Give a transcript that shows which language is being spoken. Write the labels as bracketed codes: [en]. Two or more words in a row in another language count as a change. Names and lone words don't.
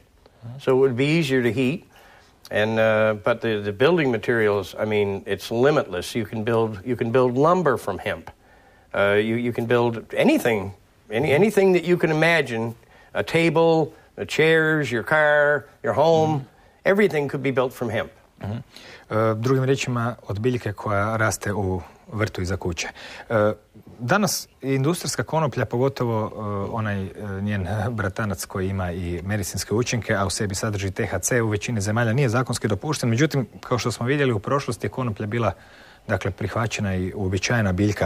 [en] So it would be easier to heat. And but the building materials, I mean, it's limitless. You can build lumber from hemp. You can build anything that you can imagine. A table, chairs, your car, your home, everything could be built from hemp. [hr] Drugim riječima, od biljke koja raste u vrtu iza kuće. Danas industrijska konoplja, pogotovo onaj njen bratanac koji ima i medicinske učinke, a u sebi sadrži THC, u većini zemalja nije zakonski dopušten. Međutim, kao što smo vidjeli u prošlosti, je konoplja bila prihvaćena i uobičajena biljka.